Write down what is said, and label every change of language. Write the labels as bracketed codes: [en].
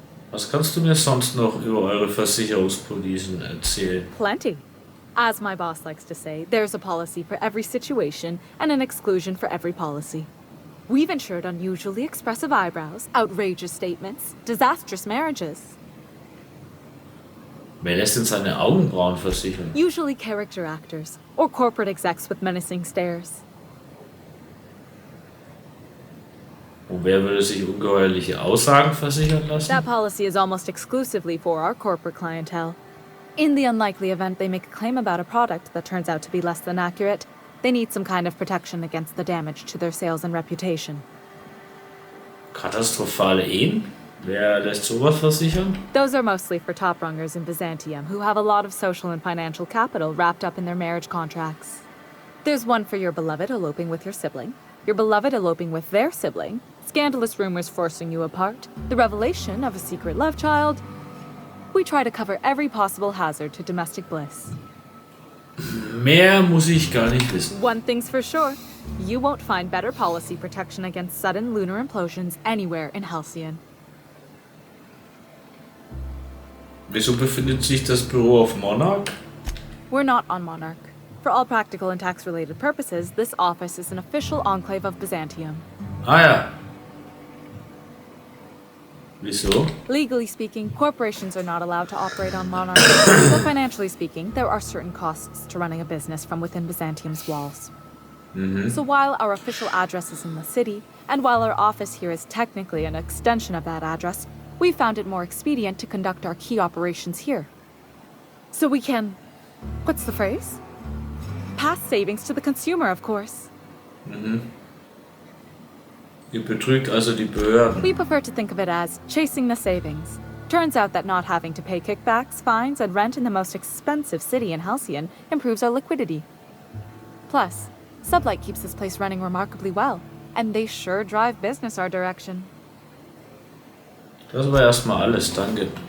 [de] Was kannst du mir sonst noch über eure Versicherungspolicen erzählen? [en] Plenty. As my boss likes to say, there's a policy for every situation and an exclusion for every policy. We've insured unusually expressive eyebrows, outrageous statements, disastrous marriages. [de] Wer lässt denn seine Augenbrauen versichern? [en] Usually character actors, or corporate execs with menacing stares. [de] Und wer würde sich ungeheuerliche Aussagen versichern lassen? [en] That policy is almost exclusively for our corporate clientele. In the unlikely event they make a claim about a product that turns out to be less than accurate, they need some kind of protection against the damage to their sales and reputation. [de] Katastrophale Ehen? Wer lässt sowas versichern? [en] Those are mostly for top rungers in Byzantium who have a lot of social and financial capital wrapped up in their marriage contracts. There's one for your beloved eloping with your sibling, your beloved eloping with their sibling, scandalous rumors forcing you apart, the revelation of a secret love child. We try to cover every possible hazard to domestic bliss. [de] Mehr muss ich gar nicht wissen. [en] One thing's for sure, you won't find better policy protection against sudden lunar implosions anywhere in Halcyon. [de] Wieso befindet sich das Büro auf Monarch? [en] We're not on Monarch. For all practical and tax-related purposes, this office is an official enclave of Byzantium. [de] Ah ja. Wieso? [en] Legally speaking, corporations are not allowed to operate on Monarch. So financially speaking, there are certain costs to running a business from within Byzantium's walls. So while our official address is in the city, and while our office here is technically an extension of that address, we found it more expedient to conduct our key operations here. So we can... what's the phrase? Pass savings to the consumer, of course. [de] Ihr betrügt also die Behörden. [en] We prefer to think of it as chasing the savings. Turns out that not having to pay kickbacks, fines, and rent in the most expensive city in Halcyon improves our liquidity. Plus, Sublight keeps this place running remarkably well, and they sure drive business our direction. [de] Das war erstmal alles, danke.